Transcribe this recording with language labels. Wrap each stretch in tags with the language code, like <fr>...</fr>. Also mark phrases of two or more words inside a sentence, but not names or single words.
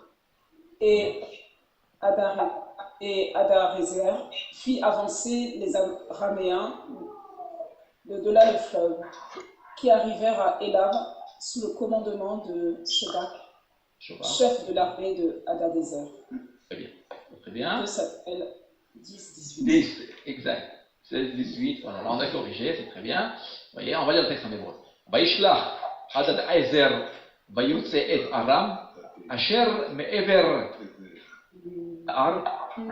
<fr>Et Adarézer fit avancer les Araméens de delà le fleuve, qui arrivèrent à Elam sous le commandement de Shobak, chef de l'armée de Hadadézer. Très bien. 2 Samuel 10, 18. 10, exact. 16, 18, voilà, on a corrigé, c'est très bien. Vous voyez, on va lire le texte en hébreu.</fr> <he>וישלח הדדעזר ויוצא את ארם אשר מעבר ה</he>